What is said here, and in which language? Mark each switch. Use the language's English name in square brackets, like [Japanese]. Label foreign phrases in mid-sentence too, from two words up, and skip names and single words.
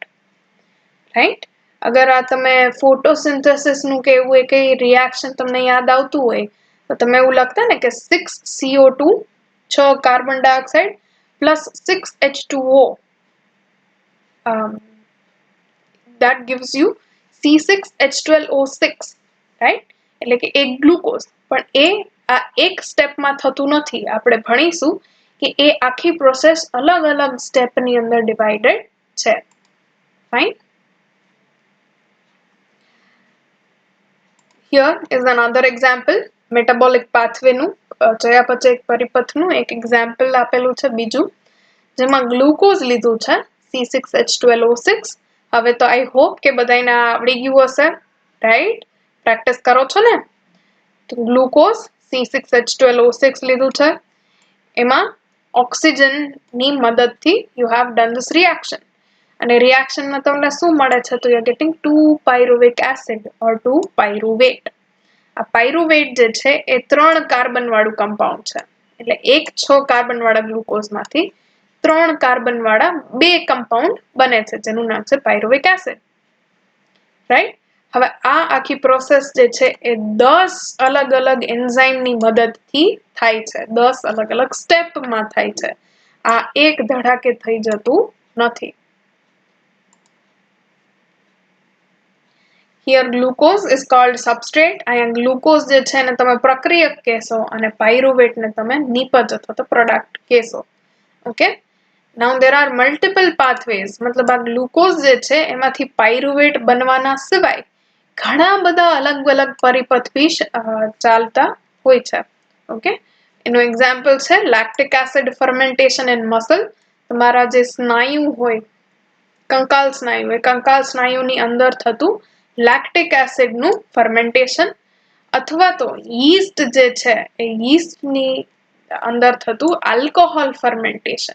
[Gujarati] રાઈટ? અગર આ તમે ફોટોસિન્થેસિસ નું કે એવું કઈ રિએક્શન તમને યાદ આવતું હોય તો તમે એવું લખતા ને કે 6 CO2 6 કાર્બન ડાયોક્સાઇડ પ્લસ 6 H2O [English] that gives you [Gujarati] C6H12O6, રાઈટ? એટલે કે એક ગ્લુકોઝ, પણ એ આ એક સ્ટેપમાં થતું નથી. આપણે ભણીશું કે એ આખી પ્રોસેસ અલગ અલગ સ્ટેપની અંદર ડિવાઇડેડ છે. ફાઇન. [English] Here is another example. Metabolic pathway [Gujarati] નું ચયાપચયિક પરિપથનું એક એક્ઝામ્પલ આપેલું છે બીજું, જેમાં ગ્લુકોઝ લીધું છે C6H12O6. હવે તો [English] I hope [Gujarati] કે બધાને આવડી ગયું હશે, રાઈટ? પ્રેક્ટિસ કરો છો ને? તો ગ્લુકોઝ C6H12O6 લીધું છે, એમાં ઓક્સિજનની મદદથી [English] you have done this reaction, [Gujarati] અને રિએક્શનમાં તમને શું મળે છે? [English] તો you are getting 2-pyruvic acid or 2-pyruvate. [Gujarati] આ પાયરુવેટ જે છે એ 3 કાર્બન વાળું કમ્પાઉન્ડ છે, એટલે એક 6 કાર્બન વાળા ગ્લુકોઝમાંથી 3 કાર્બન વાળા 2 કમ્પાઉન્ડ બને છે, જેનું નામ છે પાયરુવિક એસિડ. રાઈટ? હવે આ આખી પ્રોસેસ જે છે એ 10 અલગ અલગ એન્ઝાઇમની મદદથી થાય છે, 10 અલગ અલગ સ્ટેપમાં થાય છે. આ એક ધડાકે થઈ જતું નથી. [English] Here glucose is called substrate. [Gujarati] અહીંયા ગ્લુકોઝ જે છે એને તમે પ્રક્રિયક કહેશો અને પાયરુવેટ ને તમે નિપજ અથવા તો પ્રોડક્ટ કહેશો. ઓકે? [English] Now there are multiple pathways. [Gujarati] મતલબ આ ગ્લુકોઝ જે છે એમાંથી પાયરુવેટ બનવાના સિવાય ઘણા બધા અલગ અલગ પરિપથ બી ચાલતા હોય છે. ઓકે? એનું એક્ઝામ્પલ છે [English] lactic acid fermentation in muscle. [Gujarati] તમારા જે સ્નાયુ હોય, કંકાલ સ્નાયુ, એ કંકાલ સ્નાયુની અંદર થતું લેક્ટિક એસિડનું ફર્મેન્ટેશન, અથવા તો યીસ્ટ જે છે એ યીસ્ટની અંદર થતું [English] alcohol fermentation.